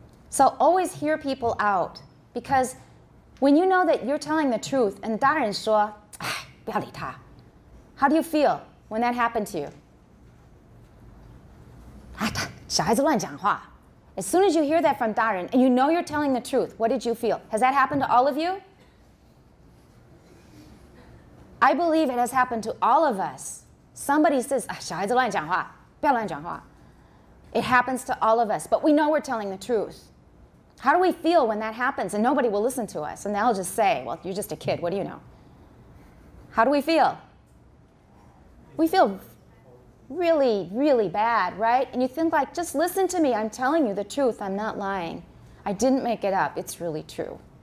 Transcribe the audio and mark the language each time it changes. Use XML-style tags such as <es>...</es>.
<en>So always hear people out. Because when you know that you're telling the truth, and</en> <zh>大人说, 不要理他,</zh> <en>how do you feel when that happened to you?</en> <zh>小孩子乱讲话.</zh> <en>As soon as you hear that from 大人 and you know you're telling the truth, what did you feel? Has that happened to all of you? I believe it has happened to all of us. Somebody says,</en> <zh>小孩子乱讲话,不要乱讲话.</zh> <en>It happens to all of us, but we know we're telling the truth. How do we feel when that happens and nobody will listen to us? And they'll just say, well, you're just a kid, what do you know? How do we feel? We feel really, really bad, right? And you think like, just listen to me. I'm telling you the truth. I'm not lying. I didn't make it up. It's really true.</en>